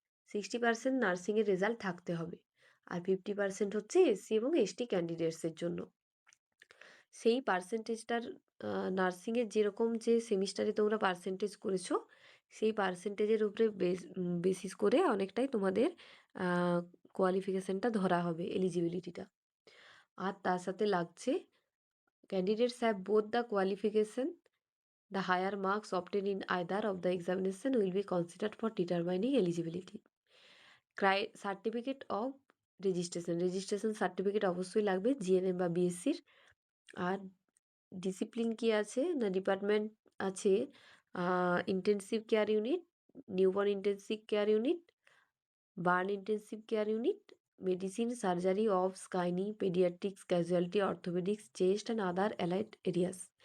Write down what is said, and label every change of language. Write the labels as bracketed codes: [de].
[bn] 60% নার্সিংয়ের result থাকতে হবে, আর 50% হচ্ছে এসসি এবং এসটি ক্যান্ডিডেটসের জন্য। সেই পার্সেন্টেজটার নার্সিংয়ের যেরকম যে সেমিস্টারে তোমরা পার্সেন্টেজ করেছো, সেই পার্সেন্টেজের উপরে বেসিস করে অনেকটাই তোমাদের কোয়ালিফিকেশানটা ধরা হবে, এলিজিবিলিটিটা। আর তার সাথে লাগছে [en] Candidates have both the qualification, the higher marks obtained in either of the examination will be considered for determining eligibility. [bn] Certificate of registration certificate অবশ্যই লাগবে জিএনএম বা বিএসসির। আর ডিসিপ্লিন কি আছে না, ডিপার্টমেন্ট আছে intensive care unit, newborn intensive care unit, burn intensive care unit, medicine, surgery, obs, gynae, paediatrics, casualty, orthopaedics, chest and other allied areas.